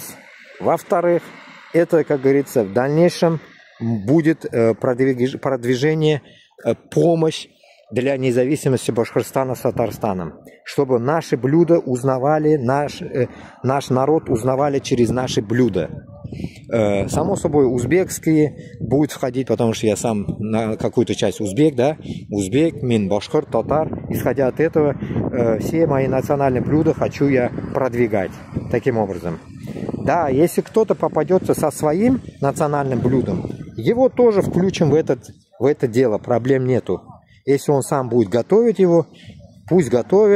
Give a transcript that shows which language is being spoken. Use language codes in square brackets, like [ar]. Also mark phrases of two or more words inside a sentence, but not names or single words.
[ru] Во-вторых, это, как говорится, в дальнейшем будет продвижение, помощь для независимости Башкортостана с Татарстаном. Чтобы наши блюда узнавали, наш народ узнавали через наши блюда. Само собой, узбекские будут входить, потому что я сам на какую-то часть узбек, да? Узбек, мин, башкорт, татар. Исходя от этого, все мои национальные блюда хочу я продвигать таким образом. Да, если кто-то попадется со своим национальным блюдом, его тоже включим в это дело, проблем нету. Если он сам будет готовить его, пусть готовит.